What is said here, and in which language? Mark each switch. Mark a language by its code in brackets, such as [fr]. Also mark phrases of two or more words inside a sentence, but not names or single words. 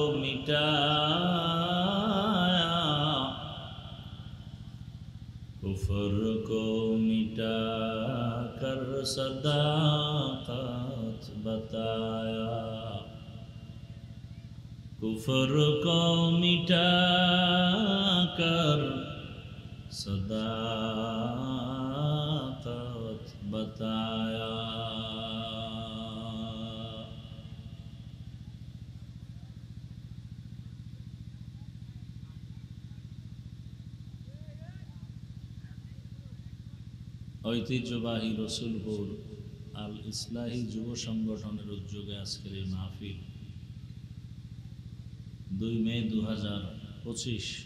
[ur] مٹایا، کفر کو مٹا کر صداقت بتایا، کفر کو مٹا کر صداقت بتایا۔ [bn] ঐতিহ্যবাহী রসুলপুর আল ইসলাহি যুব সংগঠনের উদ্যোগে আজকের এই মাহফিল 2 মে 2025।